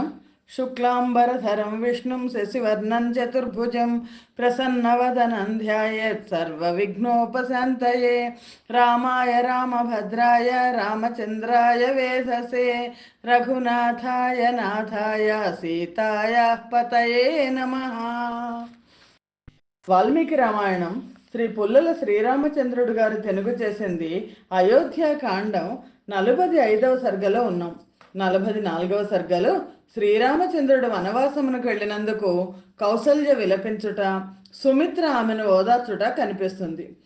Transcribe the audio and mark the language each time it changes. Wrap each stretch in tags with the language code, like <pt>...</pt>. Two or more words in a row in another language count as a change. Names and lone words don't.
<sa>शुक्लांबरधरं विष्णुं शशिवर्णं चतुर्भुजं प्रसन्नवदनं ध्यायेत् सर्वविघ्नोपशान्तये। रामाय रामभद्राय रामचन्द्राय वेधसे रघुनाथाय नाथाय सीतायाः पतये नमः।</sa> <te>వాల్మీకి రామాయణం శ్రీ పుల్లల శ్రీరామచంద్రుడు గారు తెలుగు చేసింది అయోధ్యాకాండం 45వ సర్గలో ఉన్నాం. 44వ సర్గలో శ్రీరామచంద్రుడు వనవాసమునకు వెళ్ళినందుకు కౌసల్య విలపించుట, సుమిత్ర ఆమెను ఓదార్చుట కనిపిస్తుంది.</te>